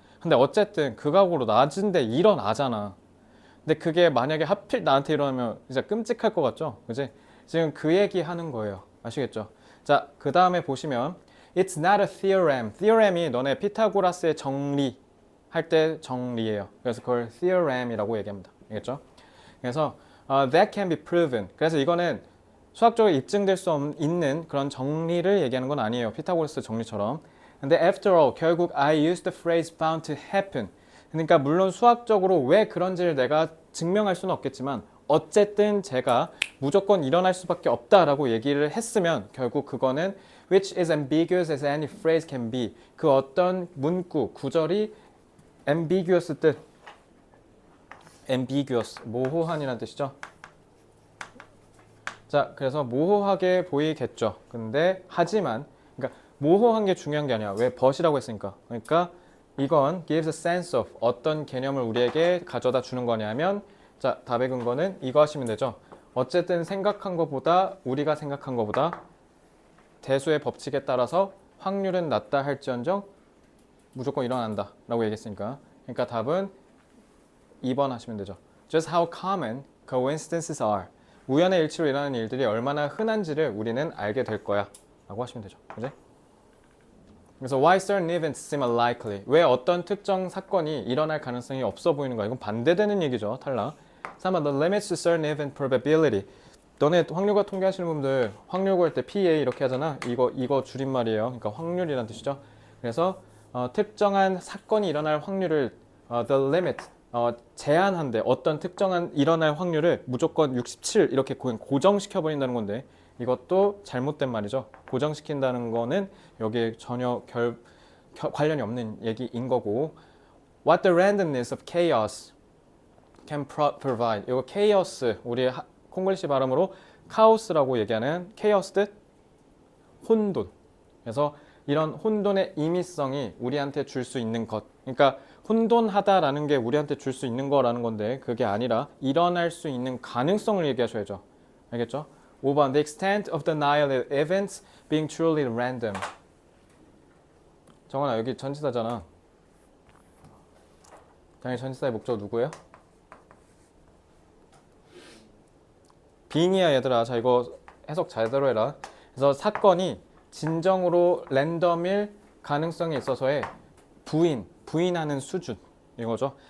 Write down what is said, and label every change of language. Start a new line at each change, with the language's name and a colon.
Korean: 근데 어쨌든 극악으로 낮은데 일어나잖아. 근데 그게 만약에 하필 나한테 일어나면 진짜 끔찍할 것 같죠? 그지? 지금 그 얘기 하는 거예요. 아시겠죠? 자, 그 다음에 보시면
English: It's not a theorem.
Korean: theorem이 너네 피타고라스의 정리 할 때 정리예요. 그래서 그걸 theorem이라고 얘기합니다. 알겠죠? 그래서
English: that can be proven.
Korean: 그래서 이거는 수학적으로 입증될 수 있는 그런 정리를 얘기하는 건 아니에요. 피타고라스 정리처럼. 근데
English: after all,
Korean: 결국
English: I used the phrase bound to happen.
Korean: 그러니까 물론 수학적으로 왜 그런지를 내가 증명할 수는 없겠지만 어쨌든 제가 무조건 일어날 수밖에 없다라고 얘기를 했으면 결국 그거는
English: which is ambiguous as any phrase can be.
Korean: 그 어떤 문구, 구절이 ambiguous 뜻 ambiguous, 모호한이라는 뜻이죠. 자, 그래서 모호하게 보이겠죠. 근데 하지만 그러니까 모호한 게 중요한 게 아니야. 왜 but이라고 했으니까. 그러니까 이건
English: gives a sense of
Korean: 어떤 개념을 우리에게 가져다 주는 거냐면 자, 답의 근거는 이거 하시면 되죠. 어쨌든 생각한 것보다 우리가 생각한 것보다 대수의 법칙에 따라서 확률은 낮다 할지언정 무조건 일어난다 라고 얘기했으니까 그러니까 답은 2번 하시면 되죠.
English: Just how common coincidences are.
Korean: 우연의 일치로 일어나는 일들이 얼마나 흔한지를 우리는 알게 될 거야 라고 하시면 되죠. 그지? 그래서
English: why certain events seem unlikely.
Korean: 왜 어떤 특정 사건이 일어날 가능성이 없어 보이는 거야. 이건 반대되는 얘기죠. 탈락.
English: 3번 the limits to certain event probability.
Korean: 너네 확률과 통계하시는 분들 확률 구할 때 PA 이렇게 하잖아. 이거 줄임말이에요. 그러니까 확률이란 뜻이죠. 그래서 특정한 사건이 일어날 확률을 the limit 제한한데 어떤 특정한 일어날 확률을 무조건 67 이렇게 고정시켜 버린다는 건데 이것도 잘못된 말이죠. 고정시킨다는 거는 여기에 전혀 관련이 없는 얘기인 거고
English: what the randomness of chaos can provide.
Korean: 이거 chaos 우리 콩글리시 발음으로 카오스라고 얘기하는 chaos 뜻 혼돈. 그래서 이런 혼돈의 임의성이 우리한테 줄 수 있는 것. 그러니까 혼돈하다라는 게 우리한테 줄 수 있는 거라는 건데 그게 아니라 일어날 수 있는 가능성을 얘기하셔야죠. 알겠죠?
English: 5번 The extent of the annihilated events being truly random.
Korean: 정원아 여기 전치사잖아. 당연히 전치사의 목적 누구예요? being이야 얘들아. 자 이거 해석 제대로 해라. 그래서 사건이 진정으로 랜덤일 가능성이 있어서의 부인하는 수준 이거죠.